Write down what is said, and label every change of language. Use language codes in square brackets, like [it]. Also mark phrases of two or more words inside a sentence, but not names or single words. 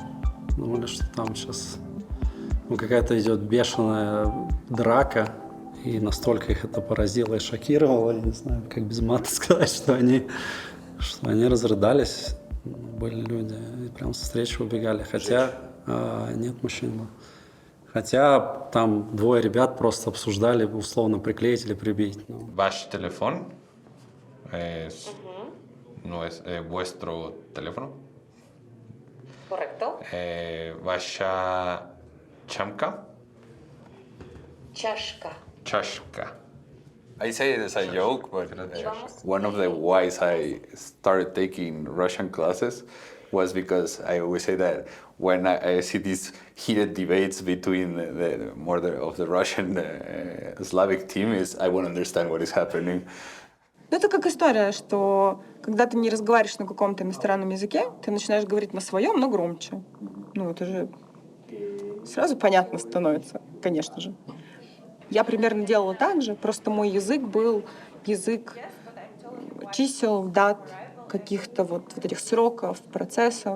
[ru] Думали, что там сейчас какая-то идет бешеная драка, и настолько их это поразило и шокировало, я не знаю, как без мата сказать, что они разрыдались. Были люди, и прям со встречи убегали, хотя нет, мужчин был. Хотя там двое ребят просто обсуждали, условно, приклеить или прибить. Ваш телефон [es] no es vuestro teléfono. Correcto. [ru] Ваша чашка. Chashka. [en] I say it as a joke, but one of the whys I started taking Russian classes was because I always say that when I see these heated debates between the Russian Slavic team, I won't understand what is happening. [ru] Это как история, что когда ты не разговариваешь на каком-то иностранном языке, ты начинаешь говорить на своем, но громче. Это же сразу понятно становится, конечно же. Я примерно делала так же, просто мой язык был язык чисел, дат, каких-то вот этих сроков, процессов.